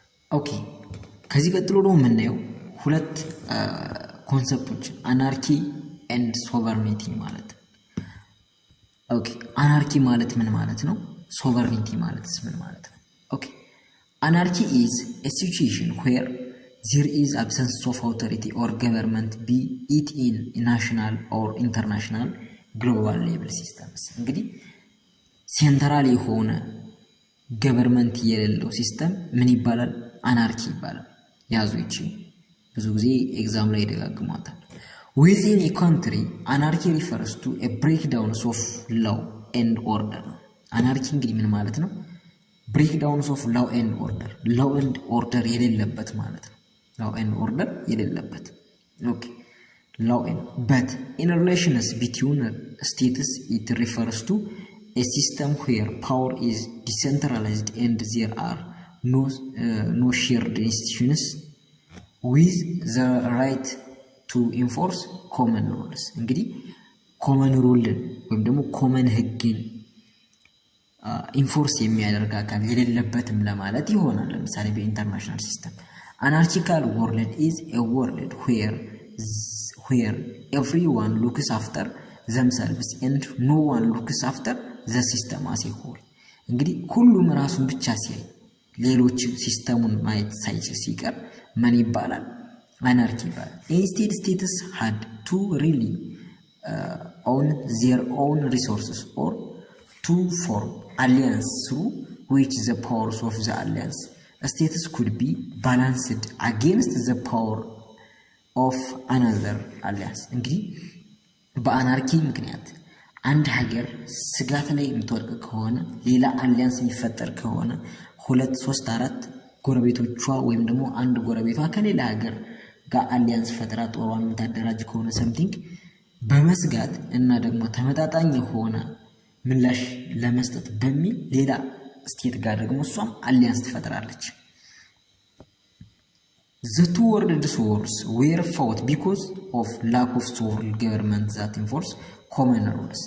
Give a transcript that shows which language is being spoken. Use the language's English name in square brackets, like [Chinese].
[Amharic] ኦኬ ከዚህ ቀጥሎ ደግሞ የምናየው ሁለት ኮንሰፕቶች አናርኪ ኤንድ ሶቨርኒቲ ማለት። ኦኬ አናርኪ ማለት ምን ማለት ነው? ሶቨርኒቲ ማለትስ ምን ማለት ነው? [English] ኦኬ አናርኪ is a situation where there is absence of authority or government, be it in national or international global level systems. [Amharic] እንግዲህ ሴንትራል የሆነ ገቨርንመንት የሌለው ሲስተም ምን ይባላል? አናርኪ ይባላል። ያዙ ይቺ ብዙ ጊዜ ኤግዛም ላይ ይደጋግሟታል። [English] Within a country, anarchy refers to a breakdown of law and order. [Amharic] አናርኪ እንግዲህ ምን ማለት ነው? [English] breakdowns of law and order. law and order [Amharic] የሌለበት ማለት ነው። [English] law and order [Amharic] የሌለበት። [English] okay law and but in relations between states it refers to a system where power is decentralized and there are no shared institutions with the right to enforce common rules. [Amharic] እንግዲህ ኮመን ሩልን ወይም ደግሞ ኮመን ህግን ኢንፎርስ የሚያደርግ አካል የሌለበትም ለማለት ይሆናል። ለምሳሌ በኢንተርናሽናል ሲስተም [English] anarchical world is a world where everyone looks after themselves and no one looks after the system as a whole. [Amharic] እንግዲህ ሁሉም ራሱን ብቻ ሲያይ ሌሎች ሲስተሙን ማየት ሳይችል ሲቀር ምን ይባላል? አናርኪ ይባላል። [English] Instead states had to really own their own resources or to form alliance through which the powers of the alliance states could be balanced against the power of another alliance. [Amharic] እንግዲህ በአናርኪ ምክንያት አንድ ሀገር ስጋት ላይ የምትወድቅ ከሆነ ሌላ አሊያንስ የሚፈጠር ከሆነ 2 3 4 ጎረቤቶቿ ወይም ደግሞ አንድ ጎረቤቷ ከሌላ ሀገር ጋር አሊያንስ ፈጥራ ጦሯን የምታደራጅ ከሆነ ሰምቲንግ በመስጋት እና ደግሞ ተመጣጣኝ የሆነ ምላሽ ለመስጠት በሚል ሌላ ስቴት ጋር ደግሞ እሷም አሊያንስ ትፈጥራለች። [English] The two world wars were fought because of lack of sovereign government that enforce common rules.